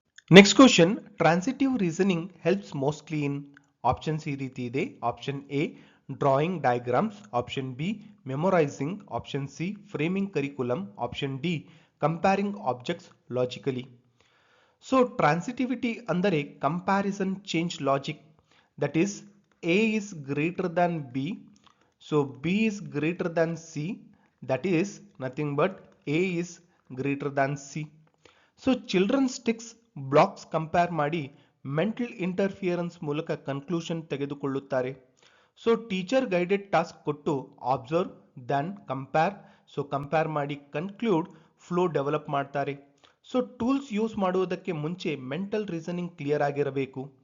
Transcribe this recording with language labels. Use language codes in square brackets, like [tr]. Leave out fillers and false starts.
[en] Next question, transitive reasoning helps mostly in. [kn] Options ಈ ರೀತಿ ಇದೆ. [en] Option A drawing diagrams, option B memorising, option C framing curriculum, option D comparing objects logically. [kn] So transitivity ಅಂದರೆ comparison change logic, [en] That is A is greater than B, so B is greater than C, that is nothing but A is greater than C. [kn] So children sticks blocks compare ಮಾಡಿ mental interference ಮೂಲಕ conclusion ತೆಗೆದುಕೊಳ್ಳುತ್ತಾರೆ. So teacher guided task ಕೊಟ್ಟು observe then compare, so compare ಮಾಡಿ conclude flow develop ಮಾಡ್ತಾರೆ. So tools use ಮಾಡುವುದಕ್ಕೆ ಮುಂಚೆ mental reasoning clear ಆಗಿರಬೇಕು.